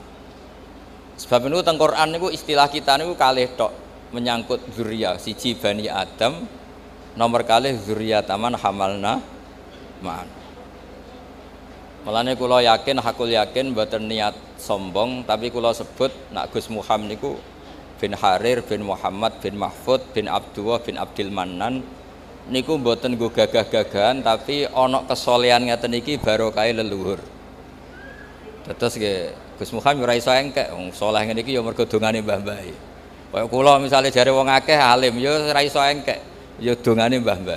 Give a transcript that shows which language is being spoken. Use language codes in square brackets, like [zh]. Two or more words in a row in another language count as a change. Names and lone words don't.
[jv] Sebab niku teng Quran niku istilah kita niku kalih tok menyangkut dzurriyyah, siji Bani Adam, nomor kalih [ar] ذرية من حملنا مع نوح. [jv] Mulane kula yakin, hakul yakin mboten niat sombong, tapi kula sebut nak Gus Muhammad niku bin Harir bin Muhammad bin Mahfud bin Abdullah bin Abdul Mannan niku mboten nggo gagah-gagahan, tapi ana kesolehan ngeten iki barokahe leluhur. Terus nggih Gus Muhammad ora iso engkek wong saleh ngene iki ya mergo dongane mbah-mbah. Kaya kula misale jare wong akeh alim ya ora iso engkek, ya dongane mbah-mbah.